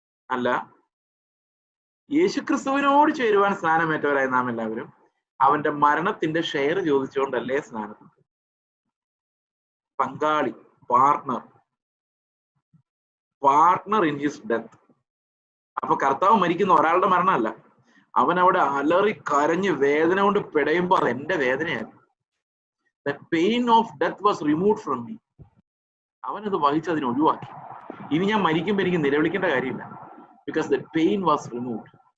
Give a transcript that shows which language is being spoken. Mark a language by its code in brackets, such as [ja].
[ml] അല്ല യേശുക്രിസ്തുവിനോട് ചേരുവാൻ സ്നാനമേറ്റവരായ നാം എല്ലാവരും അവന്റെ മരണത്തിന്റെ ഷെയർ ചോദിച്ചുകൊണ്ടല്ലേ സ്നാനപ്പെട്ടു. [en] പങ്കാളി, partner in his death. [ml] അപ്പൊ കർത്താവ് മരിക്കുന്ന ഒരാളുടെ മരണമല്ല, അവൻ അവിടെ അലറി കരഞ്ഞ് വേദന കൊണ്ട് പിടയുമ്പോ അത് എന്റെ വേദനയായിരുന്നു. [en] The pain of death was removed from me. [ml] അവനത് വഹിച്ച് അതിനെ ഒഴിവാക്കി. ഇനി ഞാൻ മരിക്കുമ്പോ എനിക്ക് നിലവിളിക്കേണ്ട കാര്യമില്ല. [en] Because the pain was removed.